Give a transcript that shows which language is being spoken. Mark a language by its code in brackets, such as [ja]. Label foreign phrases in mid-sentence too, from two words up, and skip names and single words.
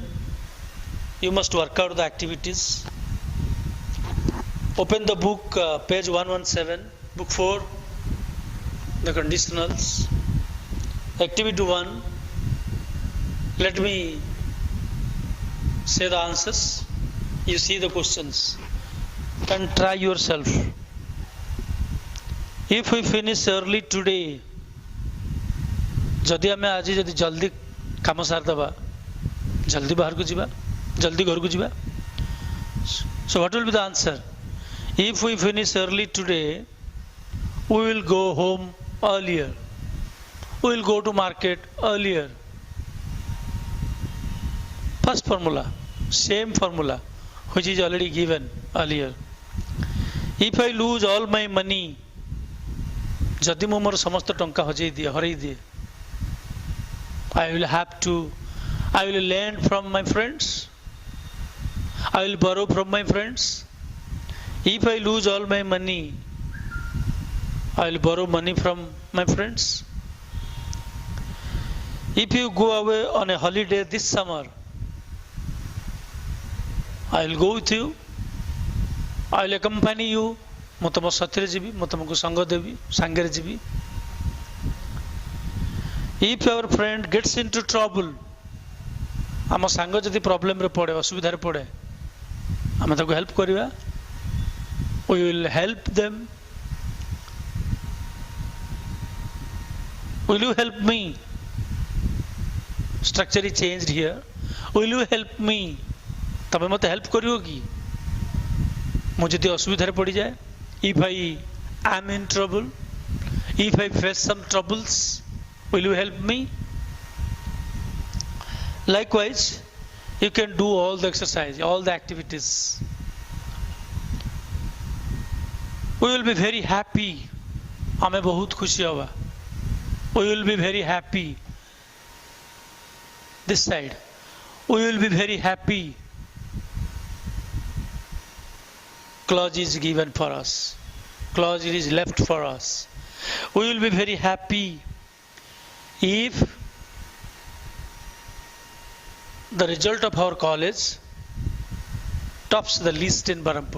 [en] You must work out the activities. Open the book, page 117, book 4, the conditionals. Activity 1. Let me say the answers. You see the questions and try yourself. If we finish early today, [or] ଯଦି ଆମେ ଆଜ ଯଦି ଜଲଦି କାମ ସାର ଦବା, ଜଲଦି ବାହାର କୁ ଯିବା, ଜଲଦି ଘର କୁ ଯିବା. [en] So what will be the answer? If we finish early today, we will go home earlier. We will go to market earlier. First formula, same formula, which is already given earlier. If I lose all my money, [or] ଯଦି ମୁଁ ମୋର ସମସ୍ତ ଟଙ୍କା ହରାଇ ଦିଏ, [en] I will lend from my friends. I will borrow from my friends. If I lose all my money, I will borrow money from my friends. If you go away on a holiday this summer, I will go with you. I will accompany you. [or] ମୁଁ ତମ ସାଥିରେ ଯିବି, ମୁଁ ତମକୁ ସଙ୍ଗ ଦେବି, ସାଙ୍ଗରେ ଯିବି. [en] If our friend gets into trouble, [or] ଆମ ସାଙ୍ଗ ଯଦି ପ୍ରୋବ୍ଲେମ ରେ ପଡ଼େ, ଅସୁବିଧାରେ ପଡ଼େ, ଆମେ ତାକୁ ହେଲ୍ପ କରିବା. We will help them. Will you help me? Structure is changed here. Will you help me? ତମେ ମୋତେ ହେଲ୍ପ କରିବ କି? ମୁଁ ଯଦି ଅସୁବିଧାରେ ପଡ଼ିଯାଏ, [en] if I am in trouble, if I face some troubles, will you help me? Likewise, you can do all the exercise, all the activities. We will be very happy. [hi] हमें बहुत खुशी होगा. [en] We will be very happy. This side. We will be very happy. Clause is given for us. Clause is left for us. We will be very happy if the result of our college tops the list in Berhampur.